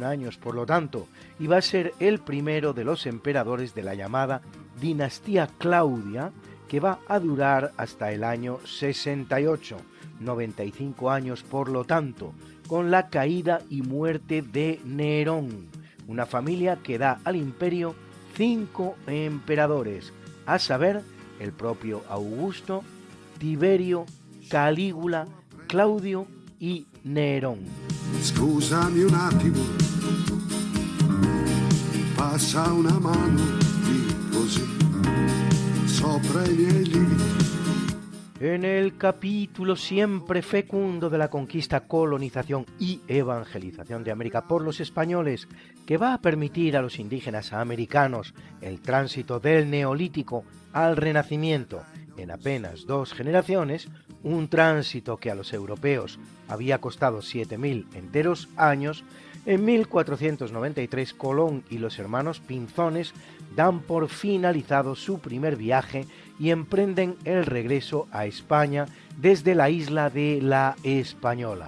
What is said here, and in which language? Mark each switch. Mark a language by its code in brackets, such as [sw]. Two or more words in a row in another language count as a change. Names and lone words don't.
[es] años por lo tanto, y va a ser el primero de los emperadores de la llamada dinastía Claudia, que va a durar hasta el año 68, 95 años por lo tanto, con la caída y muerte de Nerón, una familia que da al imperio 5 emperadores, a saber, el propio Augusto, Tiberio, Calígula, Claudio y Nerón. [it] Scusami un attimo, passa una mano di così sopra I miei lividi. [es] En el capítulo siempre fecundo de la conquista, colonización y evangelización de América por los españoles, que va a permitir a los indígenas americanos el tránsito del Neolítico al Renacimiento en apenas 2 generaciones, un tránsito que a los europeos había costado 7.000 enteros años, en 1493 Colón y los hermanos Pinzones dan por finalizado su primer viaje y emprenden el regreso a España desde la isla de La Española.